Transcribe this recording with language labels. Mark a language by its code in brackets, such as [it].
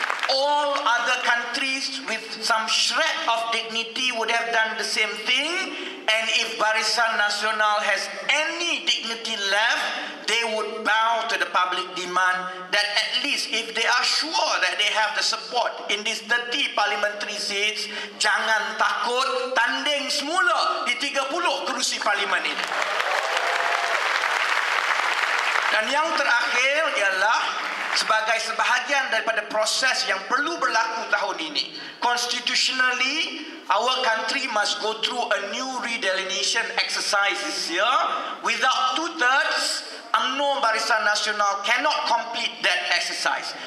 [en] All other countries with some shred of dignity would have done the same thing, and if Barisan Nasional has any dignity left, they would bow to the public demand that at least if they are sure that they have the support in these 30 parliamentary seats, [ms] jangan takut, tanding semula di 30 kerusi parlimen ini. Dan yang terakhir ialah sebagai sebahagian daripada proses yang perlu berlaku tahun ini. [en] Constitutionally, our country must go through a new redelineation exercise this year. Without 2/3, UMNO Barisan Nasional cannot complete that exercise.